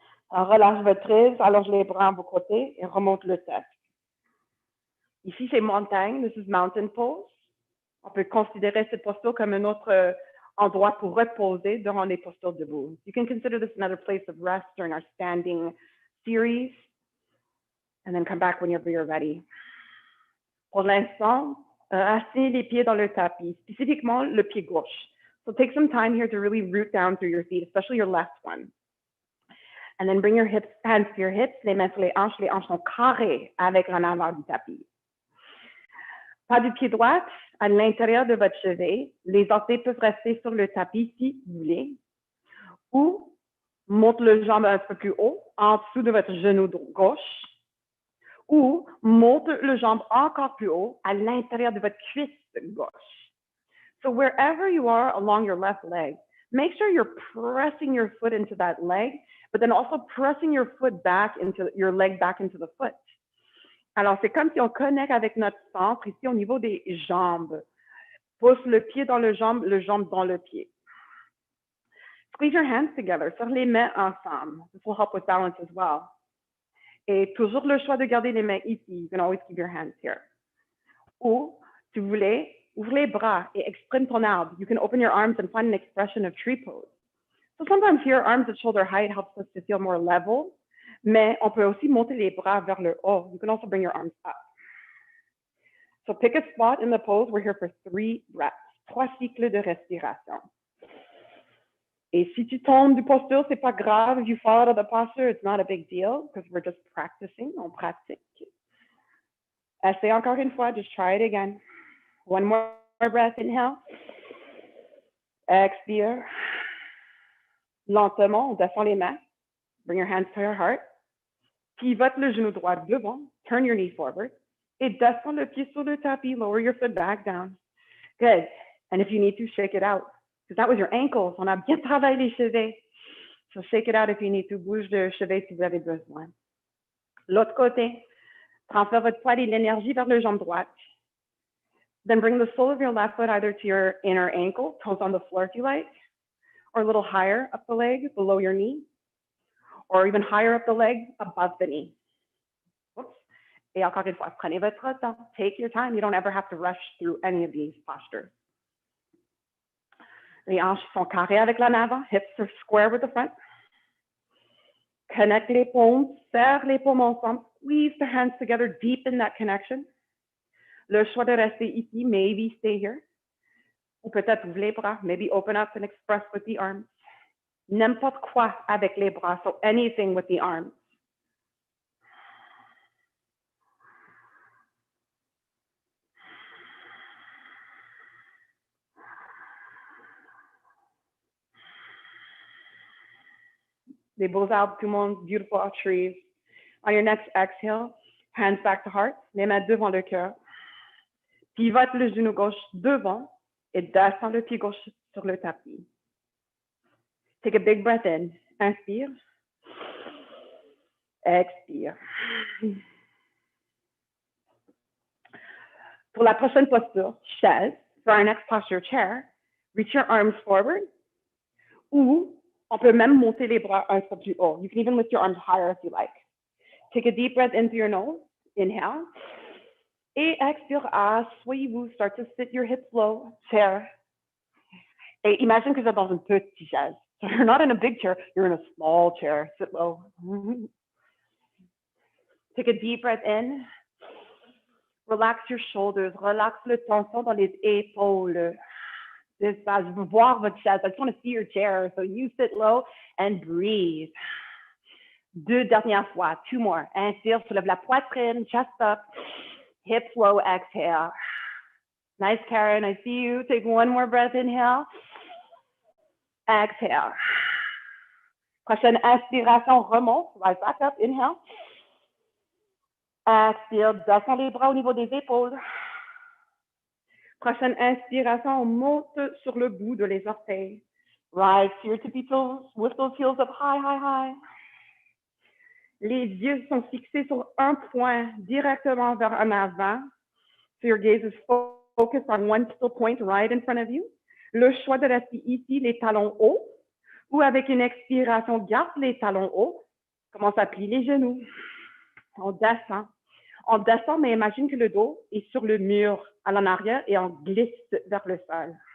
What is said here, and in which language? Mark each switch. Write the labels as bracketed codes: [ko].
[fr] Alors, relâche votre prise, allonge les bras à vos côtés et remonte le tête. Ici, c'est montagne. [en] This is mountain pose. [fr] On peut considérer cette posture comme un autre endroit pour reposer durant les postures debout. [en] You can consider this another place of rest during our standing series, and then come back whenever you're ready. [fr] Pour l'instant, assis les pieds dans le tapis, spécifiquement le pied gauche. [en] So take some time here to really root down through your feet, especially your left one. And then bring your hips, [fr] hands to your hips, les mains sur les hanches sont carrées avec l'en avant du tapis. Pas du pied droit, à l'intérieur de votre chevet, les orteils peuvent rester sur le tapis si vous voulez, ou monte le jambe un peu plus haut, en dessous de votre genou gauche, ou monte le jambe encore plus haut, à l'intérieur de votre cuisse gauche. [en] So wherever you are along your left leg, make sure you're pressing your foot into that leg, but then also pressing your foot back into your leg back into the foot. [fr] Alors, c'est comme si on connecte avec notre centre ici au niveau des jambes. Pousse le pied dans le jambe dans le pied. [en] Squeeze your hands together, [fr] serre les mains ensemble. [en] This will help with balance as well. [fr] Et toujours le choix de garder les mains ici. [en] You can always keep your hands here. [fr] Ou, si vous voulez, ouvre les bras et exprime ton arbre. [en] You can open your arms and find an expression of tree pose. So sometimes here, arms at shoulder height helps us to feel more level. [fr] Mais on peut aussi monter les bras vers le haut. [en] You can also bring your arms up. So pick a spot in the pose. We're here for 3 breaths, 3 [fr] cycles de respiration. Et si tu tombes du posture, c'est pas grave. [en] If you fall out of the posture, it's not a big deal because we're just practicing. [fr] On pratique. Essaye encore une fois. [en] Just try it again. 1 more breath. Inhale. [fr] Expire. Lentement, on descend les mains. [en] Bring your hands to your heart. [fr] Pivote le genou droit devant. [en] Turn your knee forward. [fr] Et descends le pied sur le tapis. [en] Lower your foot back down. Good. And if you need to, shake it out. Because that was your ankles. [fr] On a bien travaillé les chevets. [en] So shake it out if you need to. [fr] Bouge le chevet si vous avez besoin. L'autre côté. Transfère votre poids et l'énergie vers le jambe droite. [en] Then bring the sole of your left foot either to your inner ankle, toes on the floor if you like, or a little higher up the leg, below your knee, or even higher up the leg, above the knee. Oops. [fr] Et encore une fois, prenez votre temps. [en] Take your time. You don't ever have to rush through any of these postures. [fr] Les hanches sont carrées avec l'en avant. [en] Hips are square with the front. [fr] Connect les paumes. Serre les paumes ensemble. [en] Squeeze the hands together. Deepen that connection. [fr] Le choix de rester ici. [en] Maybe stay here. [fr] Ou peut-être ouvre les bras. [en] Maybe open up and express with the arms. [fr] N'importe quoi avec les bras. [en] So anything with the arms. [fr] Des beaux arbres, tout le monde, [en] beautiful trees. On your next exhale, hands back to heart, [fr] les mains devant le cœur. Pivote le genou gauche devant et descend le pied gauche sur le tapis. [en] Take a big breath in. [fr] Inspire. Expire. Pour la prochaine posture, chaise, [en] for our next posture, chair, reach your arms forward. [fr] Ou on peut même monter les bras un peu plus haut. [en] You can even lift your arms higher if you like. Take a deep breath in through your nose. Inhale. [fr] Et expire, asseyez-vous. [en] Start to sit your hips low. Chair. [fr] Et imagine que vous êtes dans une petite chaise. [en] So you're not in a big chair, you're in a small chair. Sit low. Take a deep breath in. Relax your shoulders. [fr] Relax le tension dans les épaules. Je veux voir votre chaise. [en] I just want to see your chair. So you sit low and breathe. [fr] 2 dernières fois. [en] 2 more. [fr] Inspire, soulève la poitrine, [en] chest up. Hips low, exhale. Nice, Karen. I see you. Take 1 more breath. Inhale. Exhale. [fr] Prochaine inspiration, remonte. [en] Rise back up. Inhale. [fr] Expire. Descends les bras au niveau des épaules. Prochaine inspiration, on monte sur le bout de les orteils. [en] Rise to your tippy toes. With those heels up high, high, high. [fr] Les yeux sont fixés sur un point directement vers en avant. [en] So your gaze is focused on one still point right in front of you. [fr] Le choix de rester ici, les talons hauts, ou avec une expiration, garde les talons hauts. Commence à plier les genoux. On descend. On descend, mais imagine que le dos est sur le mur à l'en arrière et on glisse vers le sol.